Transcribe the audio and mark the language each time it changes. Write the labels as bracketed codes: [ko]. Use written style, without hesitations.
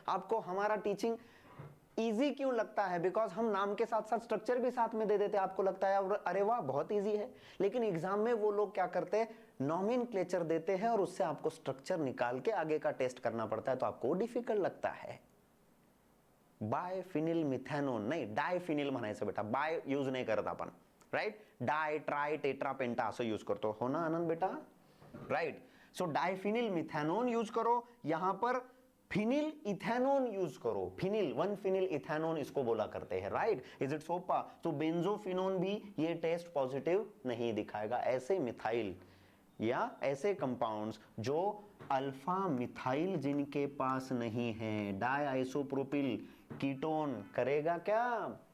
[hi] आपको हमारा teaching easy क्यों लगता है? बिकॉज हम नाम के साथ साथ स्ट्रक्चर भी साथ में दे देते हैं। आपको लगता है अरे वाह बहुत इजी है, लेकिन एग्जाम में वो लोग क्या करते हैं, नॉमेनक्लेचर देते हैं और उससे आपको स्ट्रक्चर निकाल के आगे का टेस्ट करना पड़ता है, तो आपको डिफिकल्ट लगता है। [mr] बायफिनिल मिथेनोन नहीं, डायफिनिल म्हणायचं बेटा, बाय यूज नाही करत आपण, राइट? डाय, ट्राय, टेट्रा, पेंटा असं यूज करतो, हो ना आनंद बेटा? [hi] राइट, सो डायफिनिल मिथेनोन यूज करो, यहां पर फिनिल इथेनोन यूज करो, फिनिल, 1 फिनिल इथेनोन इसको बोला करते हैं, राइट? इज इट सोपा? तो बेंजोफिनोन भी ये टेस्ट पॉजिटिव नहीं दिखाएगा। ऐसे मिथाइल या ऐसे कंपाउंड्स जो अल्फा मिथाइल जिनके पास नहीं है, डाई आइसोप्रोपिल कीटोन करेगा क्या?